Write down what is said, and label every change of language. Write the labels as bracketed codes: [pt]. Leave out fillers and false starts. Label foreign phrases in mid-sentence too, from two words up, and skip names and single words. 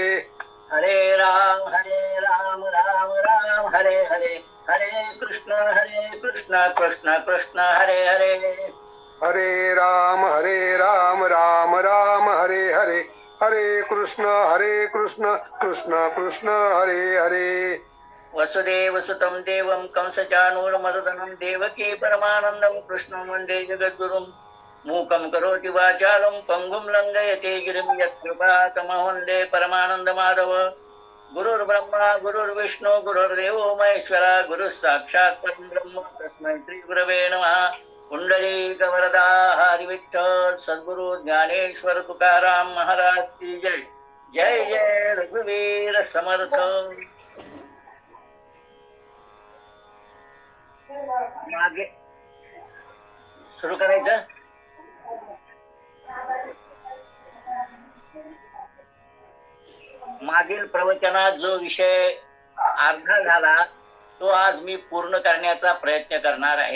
[sa] हरे राम राम राम हरे हरे, हरे कृष्ण कृष्ण कृष्ण हरे हरे. हरे राम राम राम हरे हरे, हरे कृष्ण कृष्ण कृष्ण हरे हरे. वसुदेव सुतं देवं कंसचाणूरमर्दनं देवकी परमानंदं कृष्णं वन्दे जगद्गुरुं. मूकं करोति वाचालं पंगुं लंघयते गिरिं यत्कृपातमहं वन्दे परमानन्दमाधव. गुरुर्ब्रह्मा गुरुर्विष्णु गुरुर्देवो महेश्वरा गुरुः साक्षात् परब्रह्म तस्मै श्री गुरवे नमः. [mr] कुंडलिक वरदा हरी विठ्ठल सद्गुरु ज्ञानेश्वर तुकाराम महाराज की जय. जय जय रघुवीर समर्थ. मागे सुरू करायचं. मागील प्रवचनात जो विषय अर्धा झाला तो आज मी पूर्ण करण्याचा प्रयत्न करणार आहे.